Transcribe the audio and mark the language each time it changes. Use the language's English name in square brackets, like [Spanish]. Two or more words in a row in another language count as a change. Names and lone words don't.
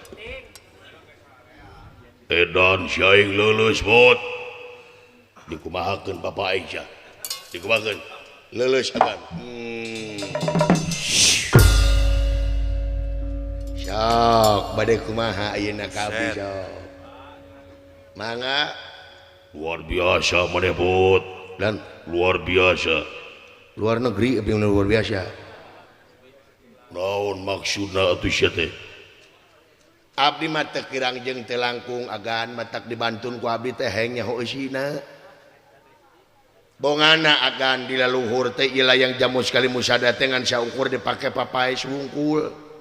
[Sundanese] edan sia aing leuleus bot dikumahakeun bapak aing sia dikumahakeun leuleus agan sok bade kumaha ayeuna ka abdi sok mangga luar biasa maneh bot dan luar biasa luar negeri abdi luar biasa naon maksudna atuh sia teh abdi mah teu kirang jeung teu langkung agan matak dibantun ku abdi teh heng nyaho eusina bongana agan di laluhur teh ieu layang jamu sekali musada teh ngan saukur dipake papae wungkul